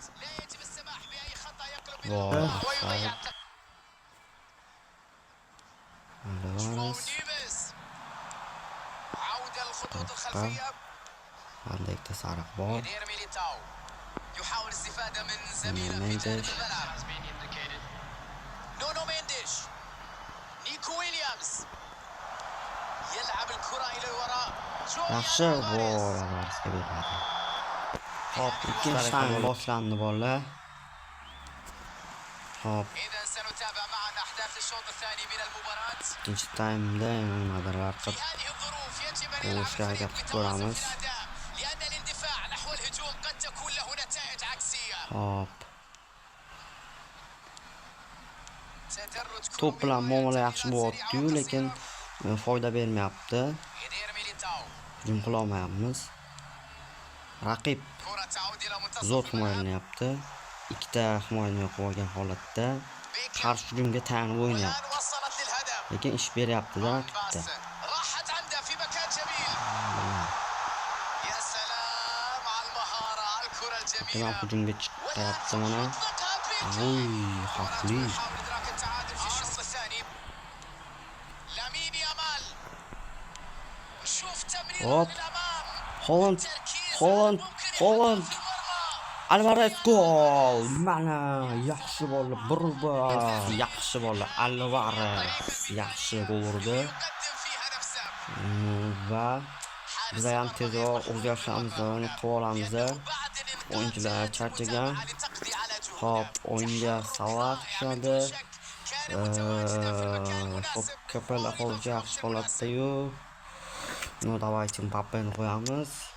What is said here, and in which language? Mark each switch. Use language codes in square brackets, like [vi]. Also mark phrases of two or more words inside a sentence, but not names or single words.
[ar] لا يجب السماح بأي خطأ يقلب إلى المباراة ويضيع عودة الخطوط الخلفية. عندك تسعة أخبار. يحاول الاستفادة من زميله في جانب الملعب. نونو مينديش. نيكو ويليامز يلعب الكرة إلى الوراء. [uz] yaxshi hop, ikkinchi taym boshlandi bolalar. Hop, [ar] إذا سنتابع معا أحداث الشوط الثاني من المباراة. [uz] ikkinchi taymda nimadir [ar] في هذه الظروف يجب أن [uz] o'yishga [ar] يلعب [uz] harakat [ar] الفريق [uz] qilib ko'ramiz. [ar] بتوازن في الأداء لأن الاندفاع نحو الهجوم قد تكون له نتائج عكسية. [uz] Hop, [ar] تدرج [uz] to'p bilan muomala yaxshi [ar] كروي [uz] bo'lyapti-yu, lekin foyda bermayapti. [ar] يدير ميليتاو. [uz] Hujum qila olmayapmiz. Raqib [ar] كرة تعود إلى منتصف [uz] zo'r [ar] الملعب. [uz] himoyalanyapti. Ikkita himoyani yo'q qilgan holatda qarshi hujumga tayanib o'ynayapti. [ar] والآن وصلت للهدف. [uz] Lekin ish beryapti-da raqibda. [ar] راحت عنده في مكان جميل. يا سلام على المهارة على الكرة [uz] Keyin [ar] الجميلة. [uz] hujumga chiqyapti mana. Voy, xavfli. [ar] يحاول إدراك التعادل في الشوط الثاني. لامين يامال. نشوف تمرير [uz] Hop. [ar] للأمام. [uz] Holland, [ar] تركيز [uz] Holland, [ar] ممكن [uz] Holland. [ar] يحطم في المرمى. [uz] Alvarez gol. Mana yaxshi bola, yaxshi bola. Alvarez yaxshi gol urdi. [ar] يقدم فيها نفسه. [uz] Va biz ham tezroq o'zgarishlarimizni qilib olamiz. O'yinchilar charchagan. Hop, o'yinga Salah tushadi. Hop, Kapellar hozircha yaxshi holatda-yu. [ru] Ну, давайте [uz] Mbappeni qo'yamiz.